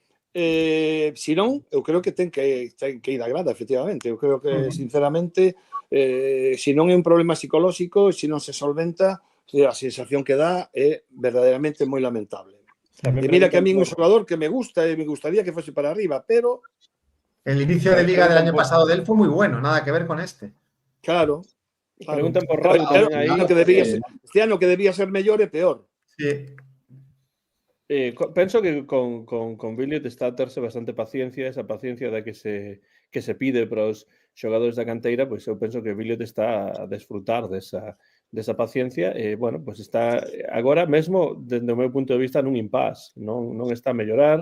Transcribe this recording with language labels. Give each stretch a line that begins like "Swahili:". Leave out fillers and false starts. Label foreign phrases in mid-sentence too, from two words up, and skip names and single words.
Galician: Si non, eu creo que ten que ir a grada, efectivamente. Eu creo que, sinceramente, se non é un problema psicolóxico, se non se solventa, a sensación que dá é verdadeiramente moi lamentable. E mira que a mí é un xogador que me gusta e me gustaría que fose para arriba, pero,
Spanish: El inicio de liga del año pasado de él fue muy bueno, nada que ver con este.
Galician: claro, Preguntan por Raúl tamén aí. Este ano que debía ser mellor e peor. Sí. Penso que con Billiot está a terse bastante paciencia, esa paciencia da que se pide para os xogadores da canteira, pois eu penso que Billiot está a desfrutar desa paciencia e, bueno, pois está agora mesmo, dende o meu punto de vista, nun impasse, non está a mellorar.